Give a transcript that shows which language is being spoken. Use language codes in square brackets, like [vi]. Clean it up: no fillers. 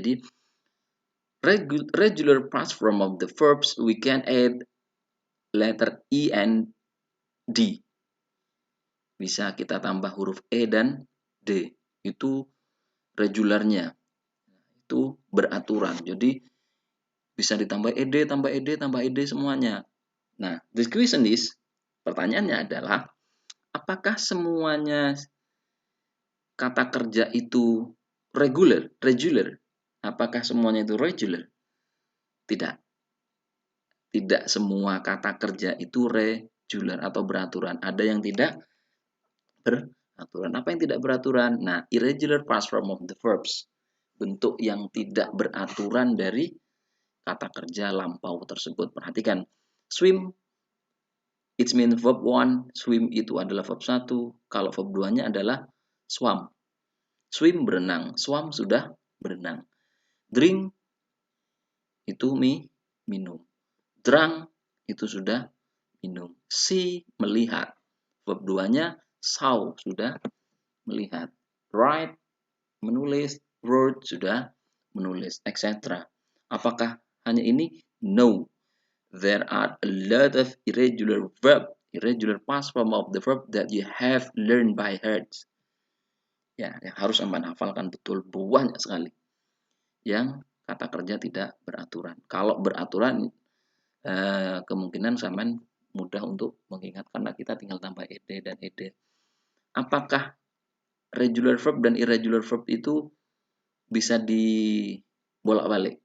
[en] Jadi regular past form of the verbs we can add letter E and D. [id] Bisa kita tambah huruf E dan D. Itu regularnya. Itu beraturan. Jadi bisa ditambah ed, tambah ed, tambah ed semuanya. Nah, [en] the question is, [id] pertanyaannya adalah, apakah semuanya kata kerja itu regular? Apakah semuanya itu regular? Tidak. Tidak semua kata kerja itu regular atau beraturan. Ada yang tidak beraturan. Apa yang tidak beraturan? [en] Nah, irregular past form of the verbs. [id] Bentuk yang tidak beraturan dari kata kerja lampau tersebut. Perhatikan, swim, [en] it means verb 1, [id] swim itu adalah verb 1, kalau verb 2-nya adalah swam. Swim berenang, swam sudah berenang. Drink itu minum. Drunk itu sudah minum. See melihat. Verb 2-nya saw sudah melihat. Write menulis, wrote sudah menulis, etc. Apakah hanya ini? [en] No. There are a lot of irregular past form of the verb that you have learned by heart. [id] Ya, yang harus Anda hafalkan betul, banyak sekali yang kata kerja tidak beraturan. Kalau beraturan, kemungkinan Saman mudah untuk mengingat karena kita tinggal tambah ed dan ed. Apakah regular verb dan irregular verb itu bisa dibolak-balik?